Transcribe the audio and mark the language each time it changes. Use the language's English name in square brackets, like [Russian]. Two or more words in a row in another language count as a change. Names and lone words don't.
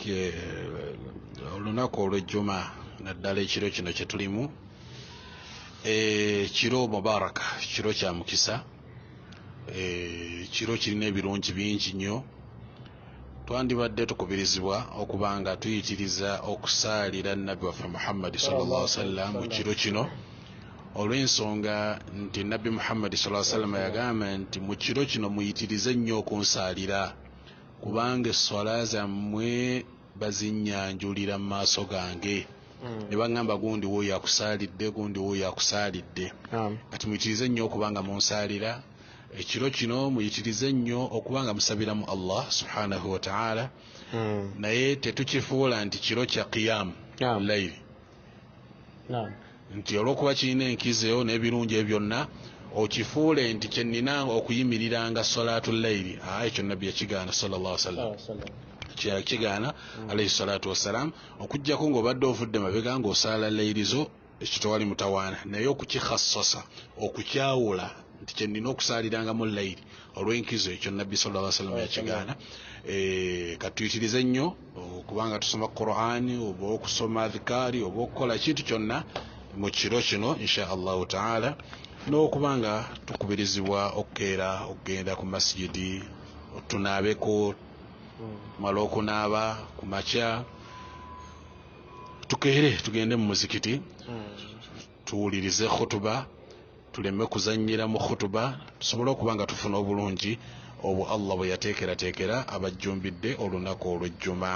[Ganda] Olunaku olw'ejjuma naddala ekiro kino kye tulimu kiro mubaraka, kiro kya mukisa, kiro kirina ebirungi bingi nnyo. Twandibadde tukubirizibwa okuba nga tuyitiriza okusaalira Nabbi waffe Muhammad [Arabic] صلى الله عليه وسلم [Ganda] mu kiro kino olw'ensonga nti Nabbi Muhammad [Arabic] صلى الله عليه وسلم [Ganda] yagamba nti mu kiro kino muyitirize nnyo okunsaalira kubanga esswala zammwe bazinnyanjulira mu maaso gange. Ne baŋŋamba gundi w'oyo akusaalidde, gundi w'oyo akusaalidde. Kati muyitirize nnyo okubanga munsaalira. Ekiro kino muyitirize nnyo okubanga musabiramu [Arabic] الله سبحانه وتعالى. [Ganda] Naye tetukifuula nti kiro kya [Arabic] قيام الليل. [Ganda] Nti olw'okuba kirina enkizeyo n'ebirungi ebyo byonna okifuule nti kye nnina okuyimiriranga [Arabic] صلاة الليل. [Ganda] Ekyo Nabbi yakigaana [Arabic] صلى الله عليه وسلم. [Ganda] Kigaana [Arabic] عليه الصلاة والسلام, [Ganda] okujjako ng'obadde ovudde mabega ng'osaala layirizo ekyo tewali mutawaana, naye okukikhassasa okukyawula nti kye nnina okusaaliranga mu layiri olw'enkizo ekyo Nabbi [Arabic] صلى الله عليه وسلم [Ganda] yakigaana. Katuyitirize nnyo okubanga tusoma Qur'ani oba okusoma adhikaari oba okukola kintu kyonna mu kiro kino [Arabic] إن شاء الله تعالى, [Ganda] n'okubanga tukubirizibwa okukeera okugenda ku masjidi tunaabeko mala okunaaba ku makya tukeere tugende mu muzikiti tuwulirize khutuba, tuleme kuzannyira mu khutuba, tusobole okuba nga tufuna obulungi obwo Allah bwe yateekerateekera abajjumbidde olunaku olw'ejjuma.